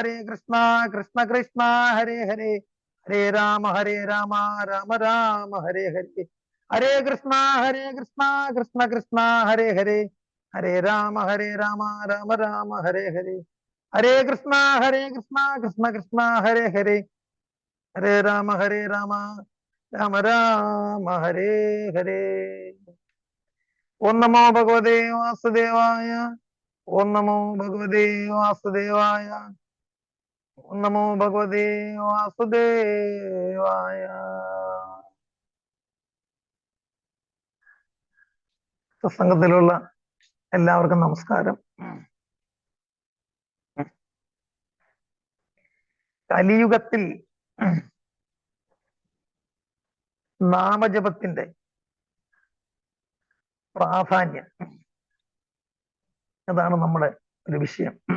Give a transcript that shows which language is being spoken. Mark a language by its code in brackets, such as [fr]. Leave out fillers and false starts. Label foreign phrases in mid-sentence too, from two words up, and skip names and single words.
[sa] कृष्ण कृष्ण हरे हरे हरे राम राम राम हरे हरे हरे कृष्ण कृष्ण कृष्ण हरे हरे हरे राम राम राम हरे हरे हरे कृष्ण कृष्ण कृष्ण हरे हरे हरे राम राम राम हरे हरे ॐ नमो भगवते वासुदेवाय ॐ नमो भगवते वासुदेवाय ॐ नमो भगवते वासुदेवाय [ml] സത്സംഗത്തിലുള്ള എല്ലാവർക്കും നമസ്കാരം. കലിയുഗത്തിൽ നാമജപത്തിന്റെ പ്രാധാന്യം, അതാണ് നമ്മുടെ ഒരു വിഷയം.